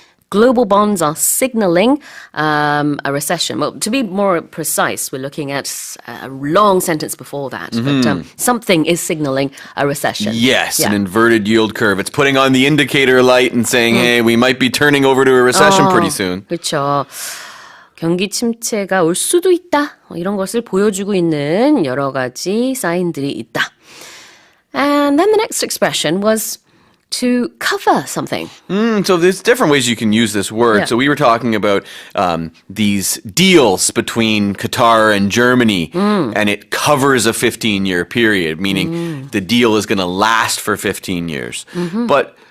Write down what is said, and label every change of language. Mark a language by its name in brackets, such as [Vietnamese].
[English] Global bonds are signaling a recession. Well, to be more precise, we're looking at a long sentence before that. But something is signaling a recession. Yes, Yeah. an inverted yield curve. It's putting on the indicator light and saying, hey, we might be turning over to a recession pretty soon. [Korean] 그렇죠. 경기 침체가 올 수도 있다. 이런 것을 보여주고 있는 여러 가지 사인들이 있다. [English] And then the next expression was to cover something. So there's different ways you can use this word. Yeah. So we were talking about these deals between Qatar and Germany, and it covers a 15-year period, meaning the deal is going to last for 15 years. But